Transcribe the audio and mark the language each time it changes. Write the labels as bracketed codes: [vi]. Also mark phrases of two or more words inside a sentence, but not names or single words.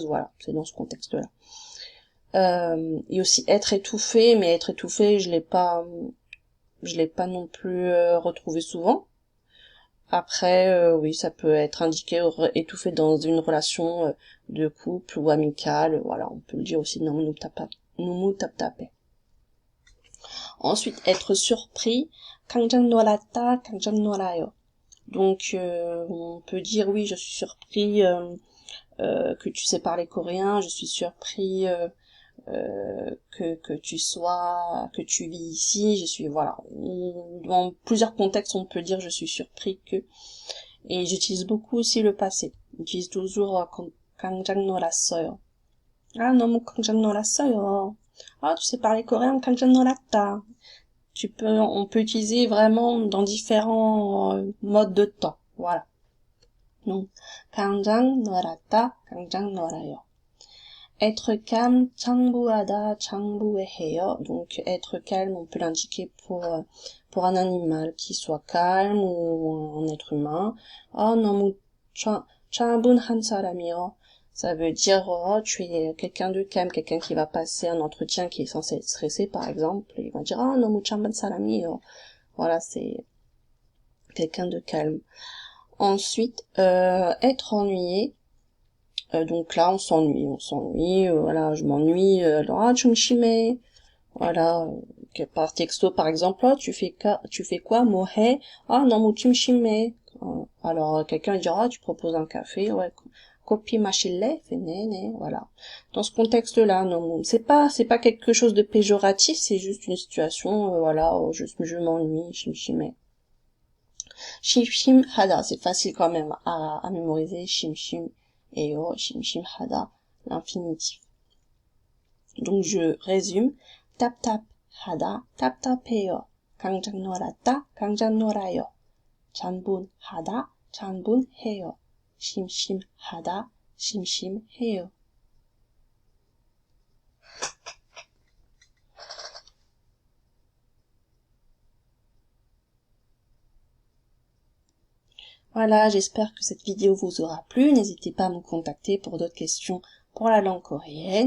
[fr] Voilà, c'est dans ce contexte-là. Et aussi être étouffé, mais être étouffé, je l'ai pas non plus retrouvé souvent. Après, oui, ça peut être indiqué étouffé dans une relation de couple ou amicale. Voilà, on peut le dire aussi [ko] 너무 답답해. [fr] Ensuite, être surpris. [ko] 깜짝 놀랐다, 깜짝 놀라요. [fr] Donc, on peut dire oui, je suis surpris que tu sais parler coréen. Je suis surpris que tu vis ici. Je suis, voilà. Dans plusieurs contextes, on peut dire je suis surpris que. Et j'utilise beaucoup aussi le passé. J'utilise toujours [ko] 깜짝 놀랐어요. Ah, 너무 깜짝 놀랐어요. [fr] Ah, tu sais parler coréen, [ko] 깜짝 놀랐다. [fr] On peut utiliser vraiment dans différents modes de temps. Voilà. Donc, [ko] 깜짝 놀랐다, 깜짝 놀라요. [fr] Être calme, [ko] 창부하다, 창부해요. [fr] Donc, être calme, on peut l'indiquer pour un animal qui soit calme ou un être humain. [ko] 너무 차분한 사람이요. [fr] Ça veut dire, tu es quelqu'un de calme, quelqu'un qui va passer un entretien qui est censé être stressé, par exemple. Il va dire, [ko] 너무 차분한 사람이요. [fr] Voilà, c'est quelqu'un de calme. Ensuite, être ennuyé. Donc là, on s'ennuie, voilà, je m'ennuie, alors, [ko] 좀 심해, [fr] voilà, par texto, par exemple, tu fais quoi, [ko] 뭐 해, 너무 좀 심해, [fr] alors, quelqu'un dira, tu proposes un café, ouais, [ko] 커피 마실래, [fr] fait né, voilà. Dans ce contexte-là, non, c'est pas quelque chose de péjoratif, c'est juste une situation, voilà, je m'ennuie, [ko] 심심해. 심심하다, [fr] c'est facile quand même à mémoriser, 심심. Et 심심하다, l'infinitif. Donc je résume. [ko] 답답하다, 답답해요. 깜짝 놀랐다, 깜짝 놀라요. 잔분하다, 잔분해요. 심심하다, 심심해요. [fr] Voilà, j'espère que cette vidéo vous aura plu. N'hésitez pas à me contacter pour d'autres questions pour la langue coréenne.